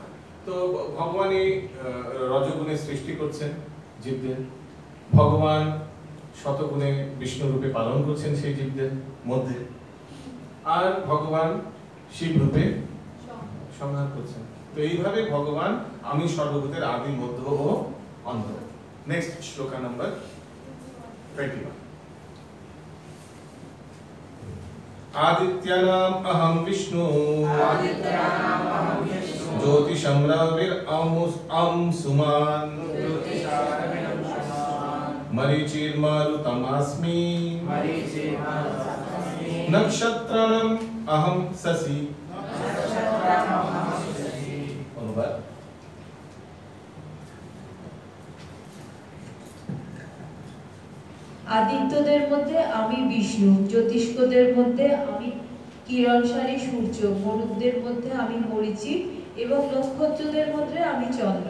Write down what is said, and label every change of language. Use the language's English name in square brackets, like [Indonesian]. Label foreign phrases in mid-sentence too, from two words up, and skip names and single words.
[Bangla] তো ভগবান এই রজগুণে সৃষ্টি করছেন জীবদের, ভগবান শতগুণে বিষ্ণু রূপে পালন করছেন সেই জীবদের মধ্যে, আর ভগবান শিব রূপে সংহার করছেন। তো এইভাবে ভগবান আমি সর্বভূতের আদি, মধ্য ও অন্ত। নেক্সট শ্লোকা নাম্বার 21। [Sanskrit] आदित्यानाम् अहं विष्णु ज्योतिषं रविरंशुमान् मरीचिर्मारुतमस्मि नक्षत्राणाम् अहं शशि। [Bangla] অনুবাদ। আদিত্যদের মধ্যে আমি বিষ্ণু, জ্যোতিষ্কদের মধ্যে আমি কিরণশালী সূর্য, মরুতদের মধ্যে আমি মরীচি এবং নক্ষত্রদের মধ্যে আমি চন্দ্র।